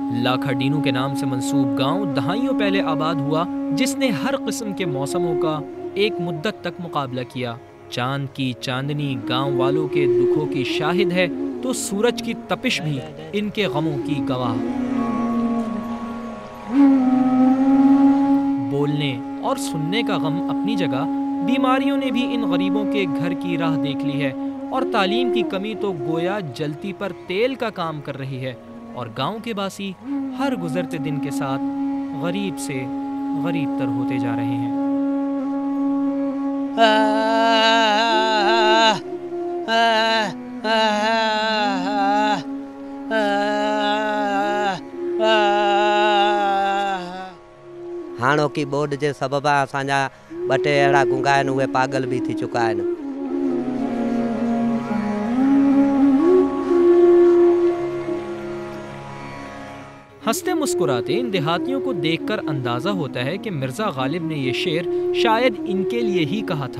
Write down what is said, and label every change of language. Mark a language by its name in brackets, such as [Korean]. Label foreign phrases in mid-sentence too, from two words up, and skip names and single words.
[Urdu] لاکھا ڈینو کے نام سے منسوب گاؤں دہائیوں پہلے آباد ہوا، جس نے ہر قسم کے موسموں کا ایک مدت تک مقابلہ کیا. چاند کی چاندنی گاؤں والوں کے دکھوں کی شاہد ہے، تو سورج کی تپش بھی ان کے غموں کی گواہ. بولنے اور سننے کا غم اپنی جگہ، بیماریوں نے بھی ان غریبوں کے گھر کی راہ دیکھ لی ہے، اور تعلیم کی کمی تو گویا جلتی پر تیل کا کام کر رہی ہے، اور گاؤں کے باسی ہر گزرتے دن کے ساتھ غریب سے غریب تر ہوتے جا رہے ہیں. [Sindhi] हाणोकी बोर्ड जे सबबा असांजा ॿ टे अहिड़ा गुंगा आहिनि, उहे पागल भी थी चुका आहिनि। [Urdu] ہنستے مسکراتے ان دیہاتیوں کو دیکھ کر اندازہ ہوتا ہے کہ مرزا غالب نے یہ شعر شاید ان کے لیے ہی کہا تھا.